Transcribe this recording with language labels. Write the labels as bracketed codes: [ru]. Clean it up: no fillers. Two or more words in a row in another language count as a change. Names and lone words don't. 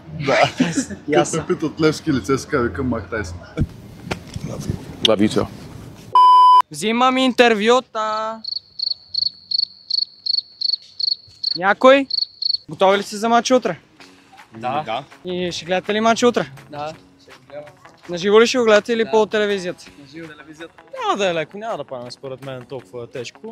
[bg] Да. Ясно. Като питат Левски лице, се казва към Мак Тайсън. [en] Love you too. [bg] Взимам интервюта. Някой? Готови ли сте за матч утре? Да. И ще гледате ли матч утре? Да. На живо ли ще го гледате или по телевизията? Няма да е леко, няма да падне според мен толкова тежко.